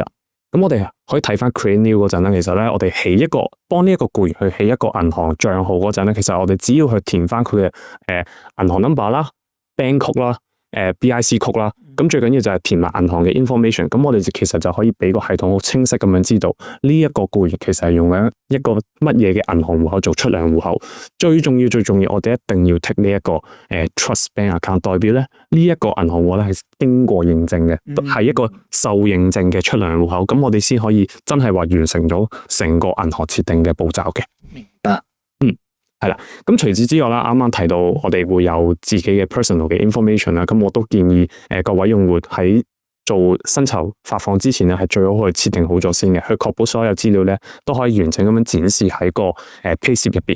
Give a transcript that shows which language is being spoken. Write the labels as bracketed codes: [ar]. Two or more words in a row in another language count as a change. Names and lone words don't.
[yue] 咁我哋可以睇翻 [en] create new [yue] 嗰陣咧，其實咧我哋幫呢一個僱員去起一個銀行賬號嗰陣咧，其實我哋只要去填翻佢嘅銀行 number 啦、 [en] bank code [yue] 啦、 [en] BIC code [yue] 啦，咁最緊要就係填埋銀行嘅 information， 咁我哋其實就可以俾個系統好清晰咁樣知道呢一個僱員其實係用緊一個乜嘢嘅銀行戶口做出糧戶口。最重要，我哋一定要 take 呢一個 [en] trust bank account， [yue] 代表咧呢一個銀行戶口咧係經過認證嘅，係一個受認證嘅出糧戶口，咁我哋先可以真係話完成咗成個銀行設定嘅步驟嘅。明白。係啦，咁除此之外啦，啱啱提到我哋會有自己嘅 personal 嘅 information 啦，咁我都建議各位用戶喺做薪酬發放之前咧，係最好去設定好咗先嘅，去確保所有資料咧都可以完整咁樣展示喺個payslip 入邊。